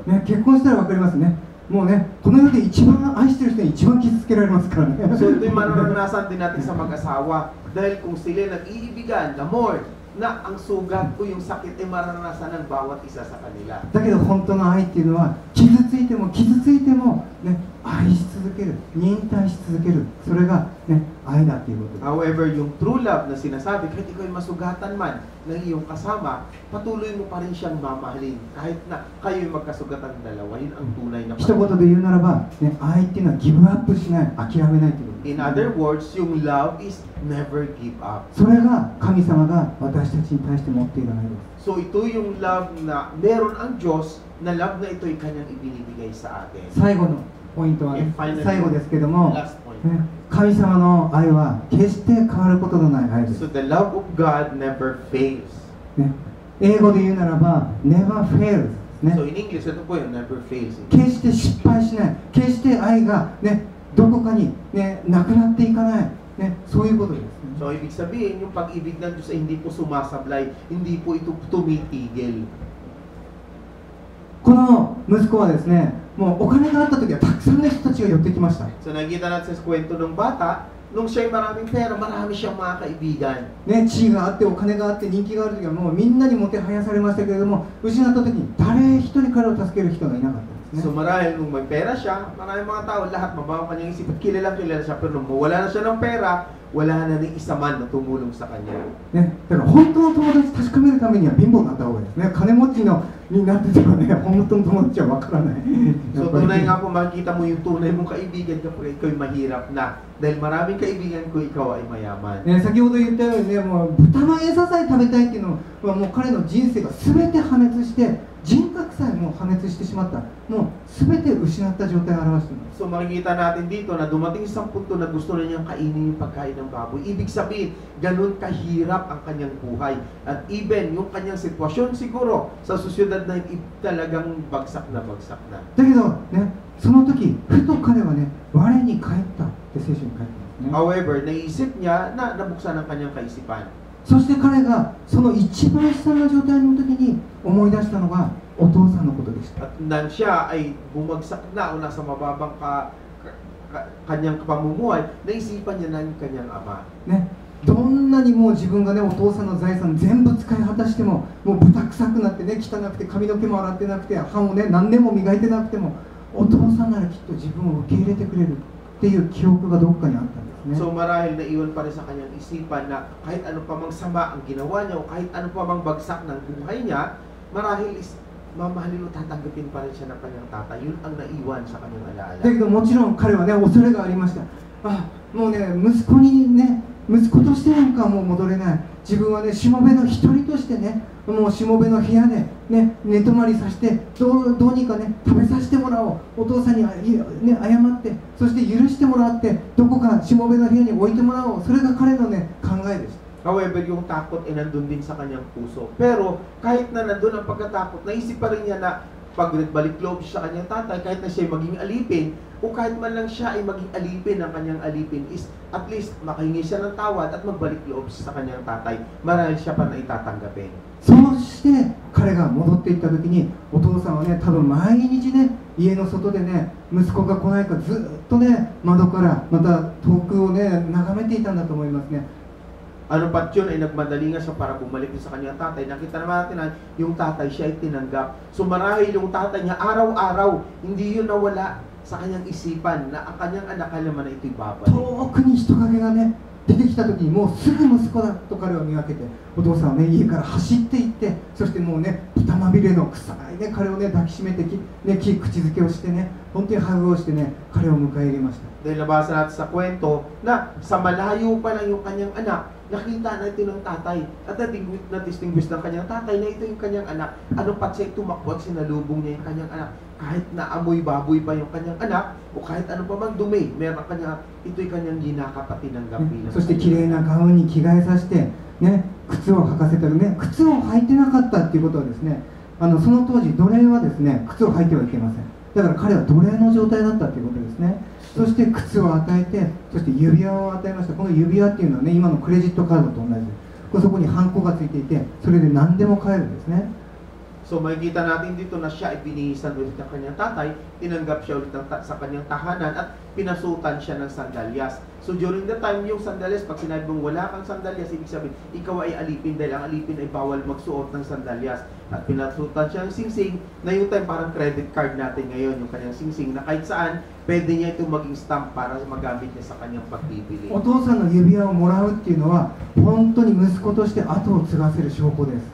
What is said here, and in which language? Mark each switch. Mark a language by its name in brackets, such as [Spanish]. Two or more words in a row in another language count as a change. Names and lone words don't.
[Japanese] ね、結婚したらわかりますね。もうね、この世で一番愛してる人に一番傷つけられますからね。 [Filipino] So ito yung mararanasan din natin sa mag-asawa. Dahil kung sila nag-iibigan na more, na ang sugat o yung sakit ay mararanasan ng bawat isa sa kanila. [Japanese] だけど本当の愛っていうのは傷ついても傷ついてもね、愛し続ける、忍耐し続ける、それがね、愛だっていうことです。 [Filipino] However, yung [English] true love [Filipino] na sinasabi, kahit ikaw ay masugatan man ng iyong kasama, patuloy mo pa rin siyang mamahalin. Kahit na kayo ay magkasugatan dalawa, yun ang tunay na [Japanese] 一言で言うならば、ね、愛っていうのはギブアップしない、諦めないっていうことです。 [English] In other words, yung love is never give up. [Japanese] それが神様が私たちに対して持っている愛です。 [Filipino] So ito yung love na meron ang Diyos, na love na ito ay kanyang ibinibigay sa atin. [Japanese] 最後のポイントはね、 [English] And finally, [Japanese] 最後ですけども、 [English] last point. [Japanese] ね、神様の愛は決して変わることのない愛です。 [English] So the love of God never fails. [Japanese] ね、英語で言うならば [English] never fails [Japanese] ね、 [English] So in English, [Filipino] ito po yung [English] never fails. [Japanese] 決して失敗しない、決して愛が、ね、どこかに、ね、なくなっていかない、ね、そういうことです、ね。 [Filipino] So ibig sabihin, yung pag-ibig ng Diyos ay hindi po sumasablay, hindi po ito tumitigil. [Japanese] この息子はですね、もうお金があった時はたくさんの人たちが寄ってきました。 [Filipino] So nakikita natin sa kwento ng bata, nung siya'y maraming pera, marami siyang mga kaibigan. [Japanese] ね、地位があってお金があって人気がある時はもうみんなにもてはやされましたけれども、失った時に誰一人彼を助ける人がいなかったんです [Filipino] So [Japanese] ね。 [Filipino] marahil nung may pera siya, maraming mga tao, lahat mabawa kanyang isip at kilala siya. Pero nung mawala na siya ng pera, wala na rin isa man na tumulong sa kanya. [Japanese] ね、だから本当の友達確かめるためには貧乏になった方がいいですね。金持ちのになっててもね、本当の友達はわからない。 [Filipino] So tunay nga po makikita mo yung tunay mong kaibigan kapag ikaw'y mahirap na. Dahil maraming kaibigan ko, ikaw ay mayaman. [Japanese] ね、先ほど言ったようにね、もう豚の餌さえ食べたいっていうのはもう彼の人生が全て破滅して、人格さえもう破滅してしまった、もう全て失った状態を表しています。 [Filipino] So makikita natin dito na dumating sa punto na gusto na niyang kainin yung pagkain ng baboy. Ibig sabihin, ganun kahirap ang kanyang buhay. At even yung kanyang sitwasyon siguro sa susyudad na yun, talagang bagsak na bagsak na. [Japanese] だけどね、その時ふと彼はね、我に返ったって聖書に書いてますね。 [Filipino] However, naisip niya na nabuksan ang kanyang kaisipan. [Japanese] そして彼がその一番悲惨な状態の時に思い出したのがお父さんのことでした。 [Filipino] At nang siya ay bumagsak na o nasa mababang kanyang pamumuhay, naisipan niya na yung kanyang ama. [Japanese] ね、どんなにもう自分がね、お父さんの財産全部使い果たしても、もう豚臭くなってね、汚くて髪の毛も洗ってなくて、歯もね、何年も磨いてなくても、お父さんならきっと自分を受け入れてくれるっていう記憶がどっかにあったんですね。 [Filipino] So marahil naiwan pa rin sa kanyang isipan na kahit ano pa mang sama ang ginawa niya o kahit ano pa mang bagsak ng buhay niya, marahil is mamahalin o tatanggapin pa rin siya ng kanyang tatay. Yun ang naiwan sa kanyang [Japanese] だ [Filipino] alaala. [Japanese] けどもちろん彼はね、恐れがありました。あ、もうね、息子にね、息子としてなんかもう戻れない。自分はね、しもべの一人としてね、もうしもべの部屋でね、寝泊まりさせて、どうにかね、食べさせてもらおう。お父さんに、ね、謝って、そして許してもらって、どこかしもべの部屋に置いてもらおう。それが彼のね、考えでした。 [Filipino] However, yung takot ay nandun din sa kanyang puso. Pero kahit na nandun ang pagkatakot, naisip pa rin niya na pag balik loob siya sa kanyang tatay, kahit na siya ay maging alipin, o kahit man lang siya ay maging alipin ng kanyang alipin, is [English] at least [Filipino] makahingi siya ng tawad at magbalik loob sa kanyang tatay. Marahil siya pa na itatanggapin. [Japanese] そして彼が戻っていった時に、お父さんはね、多分毎日ね、家の外でね、息子が来ないかずっとね、窓からまた遠くをね、眺めていたんだと思いますね。 [Filipino] Ano pat yun ay nagmadali nga siya para bumalik sa kanyang tatay. Nakita naman natin na yung tatay siya ay tinanggap. So marahil yung tatay niya araw-araw, hindi yun nawala sa kanyang isipan na ang kanyang anak alam na ito'y babalik. [Japanese] 遠くに人影がね、出てきた時にもうすぐ息子だと彼は見分けて、お父さんはね、家から走って行って、そしてもうね、豚まみれの臭いね、彼をね、抱きしめてね、口づけをしてね、本当にハグをしてね、彼を迎え入れました。 [Filipino] Dahil nabasa natin sa kwento na sa malayo pa lang yung kanyang anak, nakita na ito ng tatay. At na-distinguish ng kanyang tatay na ito yung kanyang anak. Ano pat siya tumakbo at sinalubong niya yung kanyang anak. Kahit naamoy baboy pa yung kanyang anak, o kahit ano pa mang dumi, meron kanya, ito'y kanyang ginakap at tinanggap bilang [Japanese] そして綺麗なガウンに着替えさせて、ね、靴を履かせたりね、靴を履いてなかったっていうことはですね、その当時奴隷はですね、靴を履いてはいけません。だから彼は奴隷の状態だったっていうことですね。そして靴を与えて、そして指輪を与えました。この指輪っていうのはね、今のクレジットカードと同じで、そこにハンコがついていて、それで何でも買えるんですね。 [Filipino] So makikita natin dito na siya ay binihisan ulit ng kanyang tatay, tinanggap siya ulit sa kanyang tahanan at pinasutan siya ng sandalyas. [English] So during the time, [Filipino] yung sandalyas, pag sinabi mong wala kang sandalyas, ibig sabihin, ikaw ay alipin dahil ang alipin ay bawal magsuot ng sandalyas. At pinasutan siya ng singsing na yung time parang [English] credit card [Filipino] natin ngayon, yung kanyang singsing na kahit saan, pwede niya itong maging stamp para magamit niya sa kanyang pagbibili. [Japanese] お父さんの指輪をもらうっていうのは、本当に息子として後を継がせる証拠です。